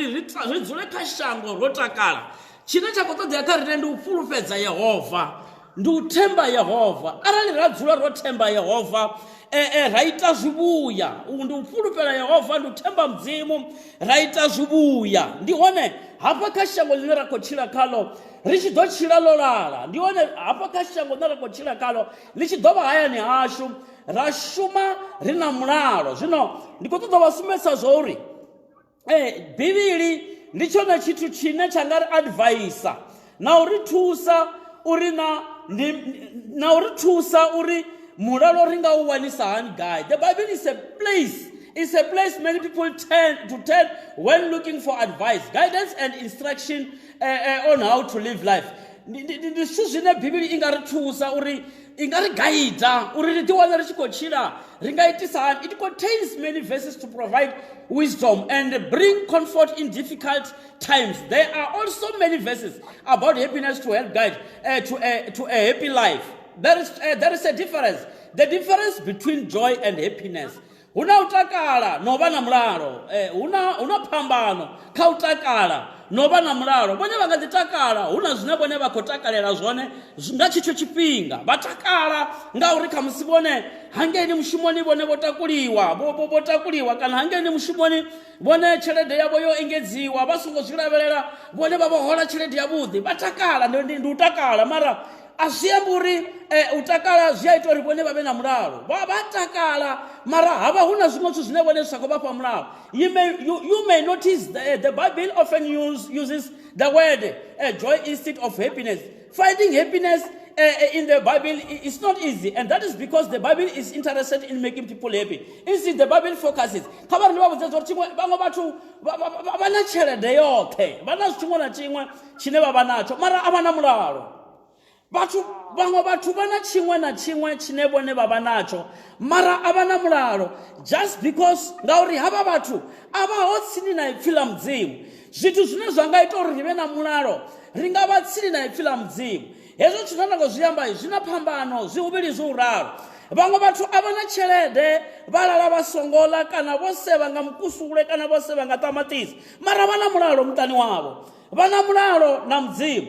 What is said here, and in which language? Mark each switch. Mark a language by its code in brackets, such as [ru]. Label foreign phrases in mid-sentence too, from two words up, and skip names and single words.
[ve] ri dzule kha shango ro takala tshine tsha khou ṱoḓea kha rine ndi u fhulufhedza yehova ndi u themba yehova arali ra dzula ro themba yehova ra ita zwivhuya ndi u fhulufhela yehova ndi u themba mudzimu ra ita zwivhuya ndi hone hafha kha shango ḽine ra khou tshila khaḽo ri tshi ḓo tshila ḽo lala ndi hone hafha kha shango ḽine ra khou tshila khaḽo ḽi tshi ḓo vha hayani hashu ra shuma ri na mulalo zwino ndi khou ṱoḓa vha sumbedza zwo uri bivhili ndi tshone tshithu tshine tsha nga ri advaisa na u ri thusa uri na u ri thusa uri mulalo ri nga u wanisa hani [en] guy the bible is a place many people turn when looking for advice guidance and instruction on how to live life [ve] ndi zwithu zwine bivhili i nga ri thusa uri i nga ri gaida uri ri ḓiwana ri tshi khou tshila ri nga itisa hani. [en] It contains many verses to provide wisdom and bring comfort in difficult times. There are also many verses about happiness to help guide to a happy life. There is a difference. The difference between joy and happiness. [ve] Huna utakala no vha na mulalo, huna phambano kha utakala no vha na mulalo. Vhone vha nga ḓi takala huna zwine vhone vha khou takalela zwone nga tshetsho tshifhinga. Vha takala ngauri kha musi vhone hangeni mushumoni vhone vho takuliwa kana hangeni mushumoni vhone tshelede yavho yo engedziwa vha songo zwi lavhelela vhone vha vho hola tshelede yavhuḓi. Vha takala ndi utakala mara a zwi ambi uri utakala zwi a ita uri vhone vha vhe na mulalo. Vha takala mara havha huna zwiṅwe zwithu zwine vhone zwi sa khou vha fha mulalo. [en] You may notice the Bible often uses the word joy instead of happiness. Finding happiness in the Bible is not easy, and that is because the Bible is interested in making people happy. Instead, the Bible focuses. [ve] Vhaṅwe vhathu vha na tshelede yoṱhe, vha na tshiṅwe na tshiṅwe tshine vha vha natsho mara a vha na mulalo. Vhaṅwe vhathu vha na tshiṅwe na tshiṅwe tshine vhone vha vha natsho mara a vha na mulalo, [en] just because [ve] ngauri havha vhathu a vha ho tsini na ipfhi ḽa mudzimu. Zwithu zwine zwa nga ita uri ri vhe na mulalo ri nga vha tsini na ipfhi ḽa mudzimu. Hezwo zwithu nda ngo zwi amba zwi na phambano zwi huvhili zwi uralo. Vhaṅwe vhathu a vha na tshelede vha lala vha songo ḽa kana vho sevha nga mukusule kana vho sevha nga ṱamaṱisi mara vha na mulalo muṱani wavho, vha na mulalo na mudzimu.